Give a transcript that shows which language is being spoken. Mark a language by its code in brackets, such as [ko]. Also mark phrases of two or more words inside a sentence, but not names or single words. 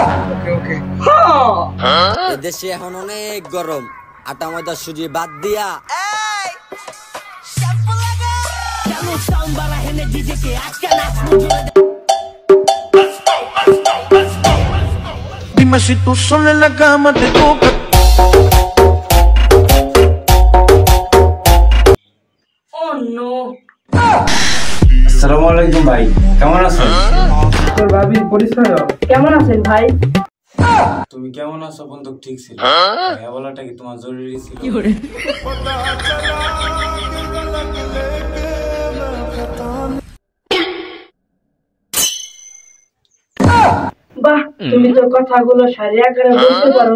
[bn] দেশে এখন অনেক গরম, আটা ময়দা সুজি বাদ দিয়া [es] Dime si tú sola en la cama te toca. [en] Oh no. [bn] আসসালামু আলাইকুম ভাই, কেমন আছেন? তোর ভাবির পরিচয় দাও। কেমন আছেন ভাই? তুমি কেমন আছো বন্ধু? ঠিক ছিল, ভাইয়া বলাটা কি তোমার জরুরি ছিল? বাহ, তুমি তো কথাগুলো সারি আকারে বলতে পারো।